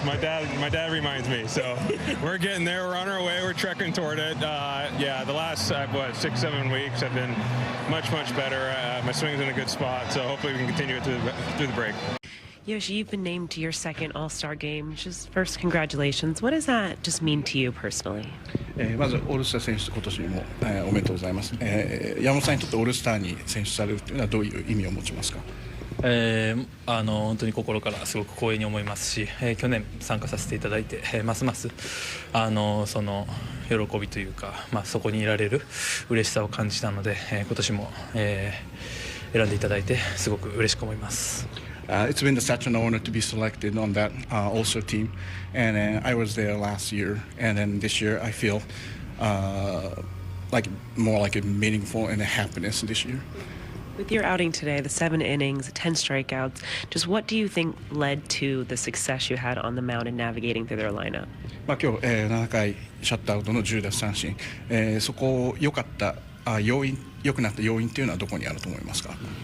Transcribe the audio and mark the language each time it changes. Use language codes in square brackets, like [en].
[en] My dad reminds me, so we're getting there. We're on our way. We're trekking toward it. Yeah, the last 6-7 weeks have been much better. My swing's in a good spot, so hopefully we can continue it through the break. Yoshi, you've been named to your second All-Star game. Just first, congratulations. What does that just mean to you personally? [ja] まずオールスター選出今年も、おめでとうございます。山本さんにとってオールスターに選出されるというのはどういう意味を持ちますか？本当に心からすごく光栄に思いますし、去年参加させていただいて、ますますその喜びというか、そこにいられる嬉しさを感じたので、今年も、選んでいただいてすごく嬉しく思います。 [en] It's been such an honor to be selected on that All-Star team, and I was there last year, and then this year I feel more like a meaningful and a happiness this year. With your outing today, the 7 innings, 10 strikeouts, just what do you think led to the success you had on the mound and navigating through their lineup? [ja] 今日、7回シャットアウトの10奪三振、そこ良くなった要因っていうのはどこにあると思いますか？